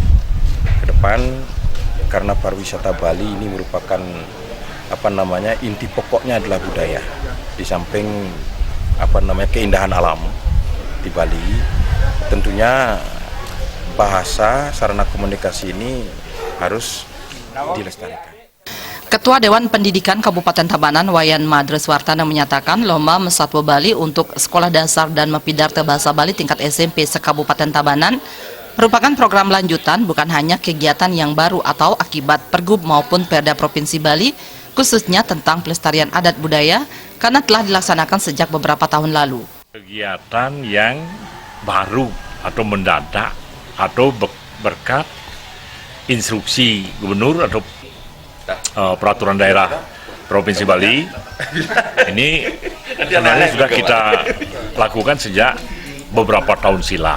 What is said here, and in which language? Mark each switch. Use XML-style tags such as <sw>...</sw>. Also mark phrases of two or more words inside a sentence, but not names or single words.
<id>Ke depan karena pariwisata Bali ini merupakan inti pokoknya adalah budaya. Di samping keindahan alam di Bali, tentunya bahasa sarana komunikasi ini harus dilestarikan. Ketua Dewan Pendidikan Kabupaten Tabanan, Wayan Madreswartana menyatakan Lomba Mesatwa Bali untuk Sekolah Dasar dan Mepidarte Bahasa Bali tingkat SMP se-Kabupaten Tabanan merupakan program lanjutan, bukan hanya kegiatan yang baru atau akibat Pergub maupun Perda Provinsi Bali, khususnya tentang pelestarian adat budaya, karena telah dilaksanakan sejak beberapa tahun lalu. Kegiatan yang baru atau mendadak atau berkat instruksi gubernur atau peraturan daerah Provinsi Bali, ini sebenarnya sudah kita lakukan sejak beberapa tahun silam.</id>